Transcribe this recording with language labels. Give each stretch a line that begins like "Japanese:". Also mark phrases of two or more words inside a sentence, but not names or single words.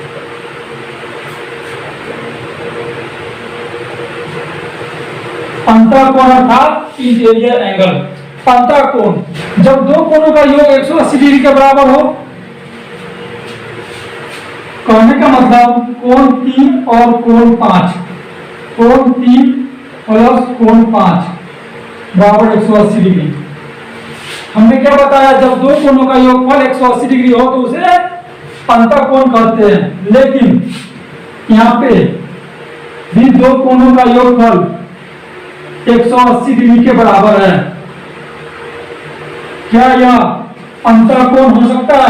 Hindi: अंतःकोण अर्थात
English: interior angle.
Hindi: अंतःकोण जब दो कोणों का योग 180 डिग्री के बराबर हो, कहने का मतलब कोण 3 और कोण 5, कोण 3 प्लस कोण 5 बराबर 180 डिग्री। हमने क्या बताया, जब दो कोणों का योगफल 180 डिग्री हो तो उसे अंतःकोण कहते हैं। लेकिन यहाँ पे भी दो कोणों का योगफल 180 डिग्री के बराबर है, क्या यह अंतःकोण हो सकता है?